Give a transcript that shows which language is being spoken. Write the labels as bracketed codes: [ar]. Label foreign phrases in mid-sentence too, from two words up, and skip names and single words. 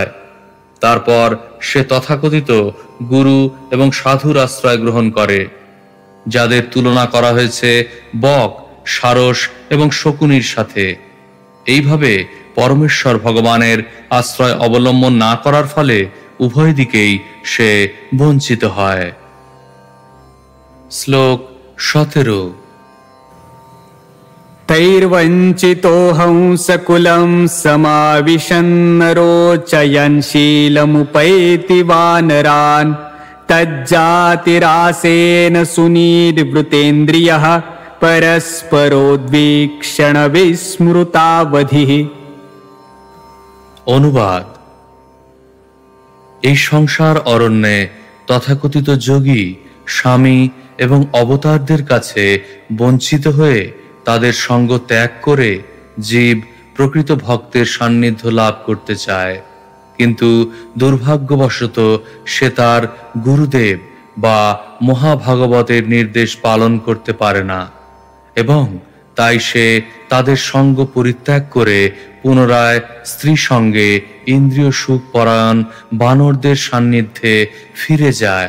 [bn] তারপর সে তথাকথিত গুরু এবং সাধুর আশ্রয় গ্রহণ করে, যাদের তুলনা করা হয়েছে বক, সারস এবং শকুনির সাথে। এইভাবে পরমেশ্বর ভগবানের আশ্রয় অবলম্বন না করার ফলে উভয় দিকেই সে বঞ্চিত হয়। শ্লোক 17। [sa] तैर्वञ्चितोऽहं सकुलं समाविशन्नरोचयन् शीलमुपैति वानरान् तज्जातिरासेन सुनिर्वृतेन्द्रियः परस्परोद्वीक्षण विस्मृतावधिः। [bn] অনুবাদ: এই সংসার অরণ্যে তথাকথিত যোগী, স্বামী এবং অবতারদের কাছে বঞ্চিত হয়ে তাদের সঙ্গ ত্যাগ করে জীব প্রকৃত ভক্তের সান্নিধ্য লাভ করতে চায়, কিন্তু দুর্ভাগ্যবশত সে তার গুরুদেব বা মহাভাগবতের নির্দেশ পালন করতে পারে না এবং তাই সে তাদের সঙ্গ পরিত্যাগ করে পুনরায় স্ত্রী সঙ্গে ইন্দ্রিয় সুখ পরায়ণ বানরদের সান্নিধ্যে ফিরে যায়।